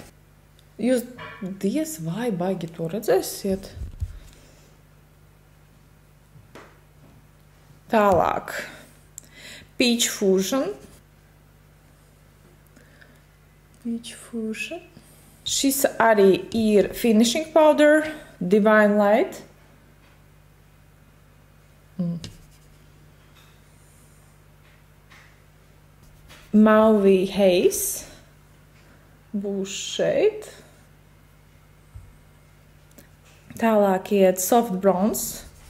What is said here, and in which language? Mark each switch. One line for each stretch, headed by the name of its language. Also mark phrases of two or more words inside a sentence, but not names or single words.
Latvian: Jūs diez vai baigi to redzēsiet? Tālāk. Peach Fusion. Šis arī ir
English: finishing powder.
Latvian: Divine Light. Mauvi Haze būs šeit. Tālāk iet Soft Bronze.